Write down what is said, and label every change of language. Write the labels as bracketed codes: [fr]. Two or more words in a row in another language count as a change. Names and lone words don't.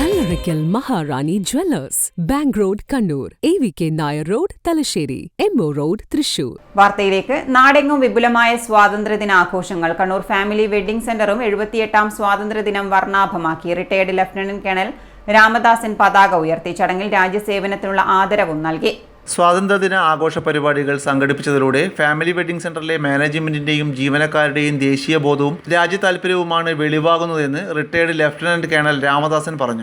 [ml] Arikal Maharani Jewellers, Bank Road, Kannur, AVK Nair Road, Talasheri, MO Road, Thrissur. വാർത്തയിലേക്ക്. നാടെങ്ങും വിപുലമായ സ്വാതന്ത്ര്യദിന ആഘോഷങ്ങൾ. കണ്ണൂർ ഫാമിലി വെഡ്ഡിംഗ് സെന്ററും 78ാം സ്വാതന്ത്ര്യദിനം വർണ്ണാഭമാക്കി. റിട്ടയർഡ് ലഫ്റ്റനന്റ് കേണൽ രാമദാസൻ പതാക ഉയർത്തി. ചടങ്ങിൽ രാജ്യസേവനത്തിനുള്ള ആദരവും നൽകി. സ്വാതന്ത്ര്യദിന ആഘോഷ പരിപാടികൾ സംഘടിപ്പിച്ചതിലൂടെ ഫാമിലി വെഡ്ഡിംഗ് സെന്ററിലെ മാനേജ്മെന്റിന്റെയും ജീവനക്കാരുടെയും ദേശീയ ബോധവും രാജ്യ താൽപര്യവുമാണ് വെളിവാകുന്നതെന്ന് റിട്ടയർഡ് ലഫ്റ്റനന്റ് കേണൽ രാമദാസൻ പറഞ്ഞു.